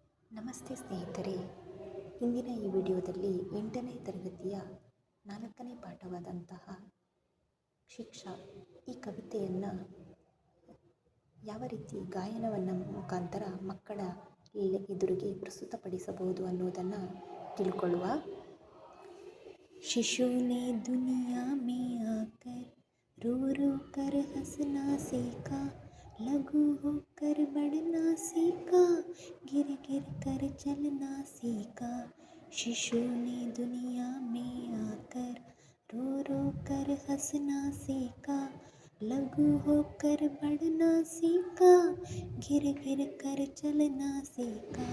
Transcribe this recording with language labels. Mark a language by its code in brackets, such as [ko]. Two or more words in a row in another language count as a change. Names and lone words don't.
[kn] ನಮಸ್ತೆ ಸ್ನೇಹಿತರೆ, ಇಂದಿನ ಈ ವಿಡಿಯೋದಲ್ಲಿ 8ನೇ ತರಗತಿಯ 4ನೇ ಪಾಠವಾದಂತಹ ಶಿಕ್ಷಾ ಈ ಕವಿತೆಯನ್ನು ಯಾವ ರೀತಿ ಗಾಯನವನ್ನು ಮುಖಾಂತರ ಮಕ್ಕಳ ಎದುರಿಗೆ ಪ್ರಸ್ತುತಪಡಿಸಬಹುದು ಅನ್ನೋದನ್ನು ತಿಳ್ಕೊಳ್ಳುವ. [hi] शिशु ने दुनिया में आकर रो रो कर हंसना सीखा, लघु होकर बढ़ना सीखा, गिर गिर कर चलना सीखा. शिशु ने दुनिया में आकर रो रो कर हंसना सीखा, लघु होकर बढ़ना सीखा, गिर गिर कर चलना सीखा.